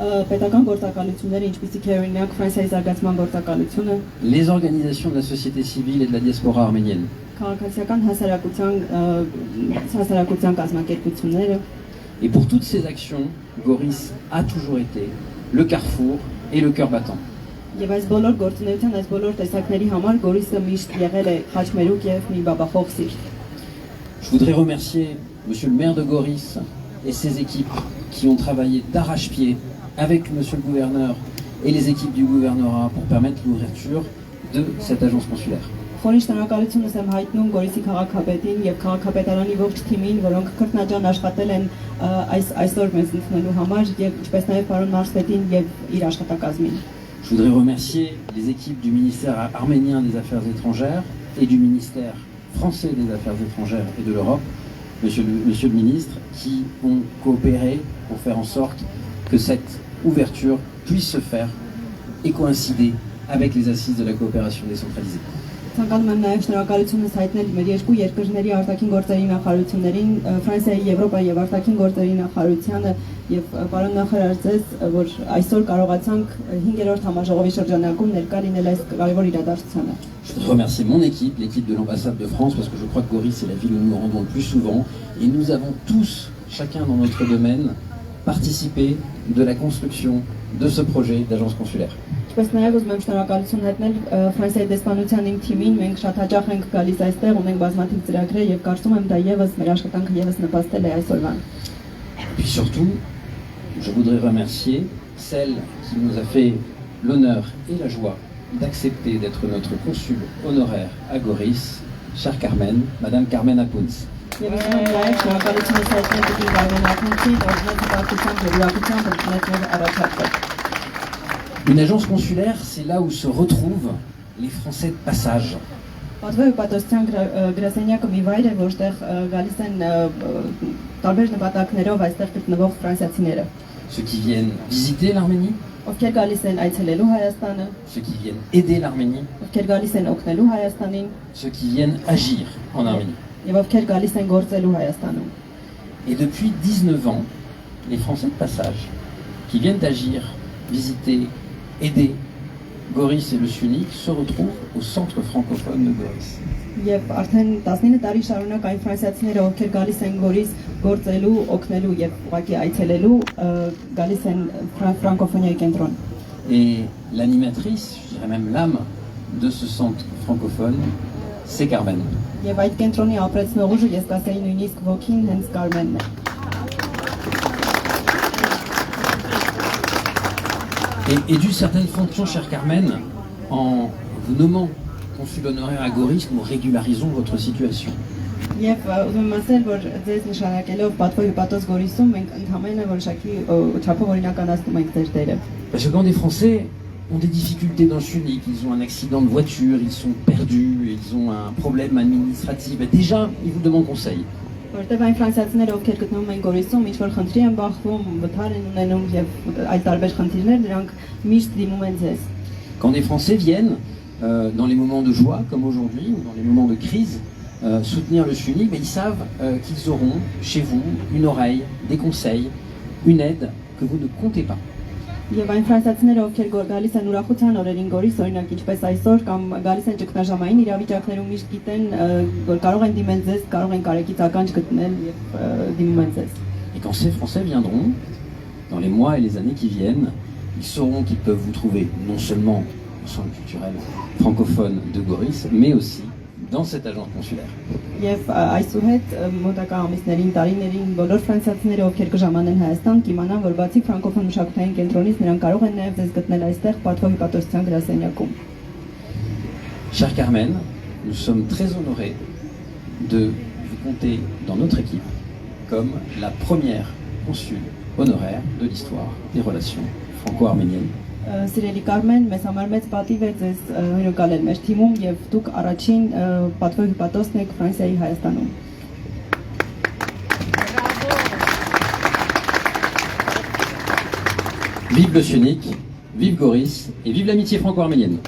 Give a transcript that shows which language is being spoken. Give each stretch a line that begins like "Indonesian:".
Armenian: պետական գործակալությունները, ինչպիսիք է օրինակ Ֆրանսիայի զարգացման գործակալությունը,
French: les organisations de la société civile et de la diaspora arménienne,
Armenian: քաղաքացիական հասարակության կազմակերպությունները,
French: et pour toutes ces actions, Goris a toujours été le carrefour et le cœur battant.
Armenian: եւ այս բոլոր գործունեության, այս բոլոր տեսակների համար Գորիսը միշտ եղել է խաչմերուկ եւ մի բաբախող սիրտ։
French: Je voudrais remercier Monsieur le maire de Goris et ses équipes qui ont travaillé d'arrache-pied avec Monsieur le gouverneur et les équipes du gouvernorat pour permettre l'ouverture de cette agence consulaire.
Armenian: Խորին շնորհակալությունս եմ հայտնում Գորիսի քաղաքապետին եւ քաղաքապետարանի ողջ թիմին, որոնք քրտնաջան աշխատել են այսօր մեզ ընդունելու համար եւ ինչպես նաեւ պարոն մարզպետին եւ իր աշխատակազմին։
French: Je voudrais remercier les équipes du ministère arménien des Affaires étrangères et du ministère français des Affaires étrangères et de l'Europe, monsieur le ministre, qui ont coopéré pour faire en sorte que cette ouverture puisse se faire et coïncider avec les assises de la coopération décentralisée.
Armenian: Ցանկանում եմ նաև շնորհակալությունս հայտնել մեր երկու երկրների արտաքին գործերի նախարարություններին, Ֆրանսիայի, Եվրոպայի եւ արտաքին գործերի նախարարությանը եւ պարոն նախարար ձեզ, որ այսօր կարողացանք 5-րդ համաժողովի շրջանակում ներկա լինել այս կարևոր իրադարձությանը։
French: Je voudrais remercier mon équipe, l'équipe de l'ambassade de France, parce que je crois que Goris c'est la ville où nous nous rendons le plus souvent, et nous avons tous, chacun dans notre domaine, participé de la construction de ce projet d'agence consulaire.
Armenian: Ինչպես նաև ուզում եմ շնորհակալություն հայտնել Ֆրանսիայի դեսպանության իմ թիմին, մենք շատ հաճախ ենք գալիս այստեղ, ունենք բազմաթիվ ծրագրեր եւ կարծում եմ դա եւս մեր աշխատանքը եւս նպաստել է այսօրվան։
French: Et puis surtout, je voudrais remercier celle qui nous a fait l'honneur et la joie d'accepter d'être notre consul honoraire à Goris, chère Carmen, Madame Carmen Apounz.
Armenian: Եվ ուզում եմ նաև շնորհակալությունս հայտնել դեպի Կարմեն Ակունցին, օրինակ հպարտությամբ եւ ուրախությամբ ընդունել առաջարկը։
French: Une agence consulaire, c'est là où se retrouvent les Français de passage.
Armenian: Պատվո պատասխան գրասենյակը մի վայր է, որտեղ գալիս են տարբեր նպատակներով այստեղ գտնվող ֆրանսիացիները,
French: Ceux qui viennent visiter l'Arménie,
Armenian: ովքեր գալիս են այցելելու Հայաստանը,
French: ceux qui viennent aider l'Arménie,
Armenian: ովքեր գալիս են օգնելու Հայաստանին
French: ceux qui viennent agir en Arménie.
Armenian: եւ ովքեր գալիս են գործելու Հայաստանում։
French: Et depuis 19 ans, les Français de passage qui viennent agir, visiter, aider Goris et le Syunik se retrouvent au centre francophone de Goris.
Armenian: Եվ արդեն 19 տարի շարունակ այն ֆրանսիացիները, ովքեր գալիս են Գորիս գործելու, օգնելու եւ ուղղակի այցելելու, գալիս են ֆրանկոֆոնիայի կենտրոն։
French: Et l'animatrice, je dirais même l'âme de ce centre francophone, c'est Carmen.
Armenian: Եվ այդ կենտրոնի ապրեցնող ուժը ես կասեի նույնիսկ ոգին հենց Կարմենն է։
French: Et d'une certaine fonction, chère Carmen, en vous nommant consul honoraire à Goris, nous régularisons votre situation.
Armenian: Եվ ուզում եմ ասել, որ ձեզ նշանակելով պատվո հյուպատոս Գորիսում մենք ընդհանրապես որոշակի չափով օրինականացնում ենք ձեր դերը։
French: Parce que quand des Français ont des difficultés dans le Syunik, ils ont un accident de voiture, ils sont perdus, ils ont un problème administratif, et déjà, ils vous demandent conseil.
Armenian: Որտեւ այն ֆրանսիացիները, ովքեր գտնվում են Գորիսում, ինչ որ խնդրի են բախվում, վթար են ունենում եւ այլ տարբեր խնդիրներ, դրանք միշտ դիմում են ձեզ։
French: Quand des Français viennent, dans les moments de joie, comme aujourd'hui, ou dans les moments de crise, soutenir le Syunik, mais ils savent qu'ils auront chez vous une oreille, des conseils, une aide que vous ne comptez pas.
Armenian: Եվ այն ֆրանսիացիները, ովքեր գալիս են ուրախության օրերին Գորիս, օրինակ ինչպես այսօր կամ գալիս են ճգնաժամային իրավիճակներում, միշտ գիտեն, որ կարող են դիմել ձեզ, կարող են կարեկից ականջ գտնել եւ դիմում են ձեզ։
French: Et quand ces Français viendront, dans les mois et les années qui viennent, ils sauront qu'ils peuvent vous trouver non seulement au centre culturel francophone de Goris, mais aussi dans cette agence consulaire.
Armenian: Եվ այսուհետ մոտակա ամիսներին, տարիներին բոլոր ֆրանսիացիները, ովքեր կժամանեն Հայաստան, կիմանան, որ բացի ֆրանկոֆոն մշակութային կենտրոնից նրանք կարող են նաև ձեզ գտնել այստեղ պատվո հյուպատոսության գրասենյակում։
French: Chère Carmen, nous sommes très honorés de vous compter dans notre équipe comme la première consul honoraire de l'histoire des relations franco-arméniennes.
Armenian: Սիրելի Կարմեն, մեզ համար մեծ պատիվ է ձեզ հյուրընկալել մեր թիմում եւ դուք առաջին պատվո հյուպատոսն եք Ֆրանսիայի Հայաստանում։
French: Vive le Sionic, vive Goris et vive l'amitié franco-arménienne.